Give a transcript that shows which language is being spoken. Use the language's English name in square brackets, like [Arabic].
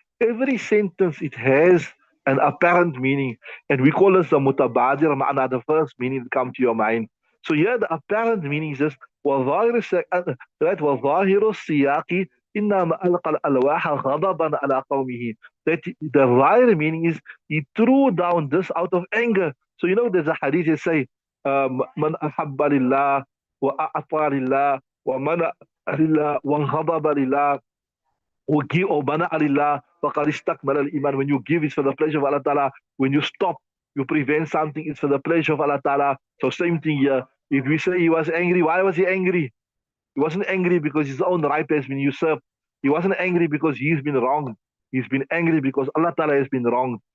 [English] Every sentence it has an apparent meaning, and we call this the mutabadir ma'na, the first meaning that come to your mind. So here the apparent meaning is this [Arabic] وظاهر السياق [English] right [Arabic] وظاهر السياق إنما ألقى الألواح غضبا على قومه, [English] that the right meaning is he threw down this out of anger. So there's a hadith that say [Arabic] من أحب لله وأعطى لله ومنع لله وانغضب لله ومنع لله فقد استكمل الإيمان. [English] When you give, it's for the pleasure of Allah Ta'ala. When you stop, you prevent something, it's for the pleasure of Allah Ta'ala. So same thing here. If we say he was angry, why was he angry? He wasn't angry because his own right has been usurped. He wasn't angry because he's been wronged. He's been angry because Allah Ta'ala has been wronged.